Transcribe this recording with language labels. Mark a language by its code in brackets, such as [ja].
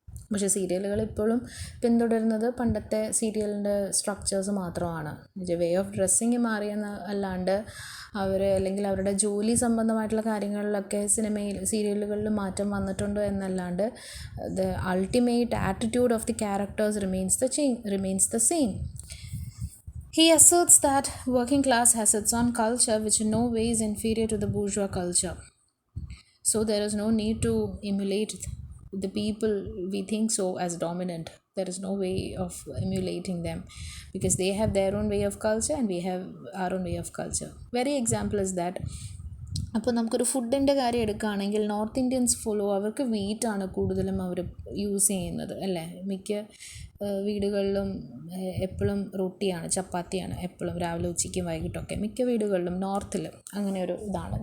[ml] പക്ഷേ സീരിയലുകൾ ഇപ്പോഴും പിന്തുടരുന്നത് പണ്ടത്തെ സീരിയലിൻ്റെ സ്ട്രക്ചേഴ്സ് മാത്രമാണ്. വേ ഓഫ് ഡ്രസ്സിങ് മാറിയെന്ന് അല്ലാണ്ട് അവർ അല്ലെങ്കിൽ അവരുടെ ജോലി സംബന്ധമായിട്ടുള്ള കാര്യങ്ങളിലൊക്കെ സീരിയലുകളിൽ മാറ്റം വന്നിട്ടുണ്ടോ എന്നല്ലാണ്ട് [en] The ultimate attitude of the characters remains the same. He asserts that working class has its own culture, which in no way is inferior to the bourgeois culture. So there is no need to emulate the people we think so as dominant. There is no way of emulating them because they have their own way of culture and we have our own way of culture. Very example is that [ml] അപ്പോൾ നമുക്കൊരു ഫുഡിൻ്റെ കാര്യം എടുക്കുകയാണെങ്കിൽ north Indians അവർക്ക് വീറ്റാണ് കൂടുതലും അവർ use ചെയ്യുന്നത് അല്ലേ. മിക്ക വീടുകളിലും എപ്പോഴും റൊട്ടിയാണ്, ചപ്പാത്തിയാണ് എപ്പോഴും, രാവിലെ ഉച്ചയ്ക്കും വൈകിട്ടൊക്കെ മിക്ക വീടുകളിലും നോർത്തിൽ അങ്ങനെ ഒരു ഇതാണ്.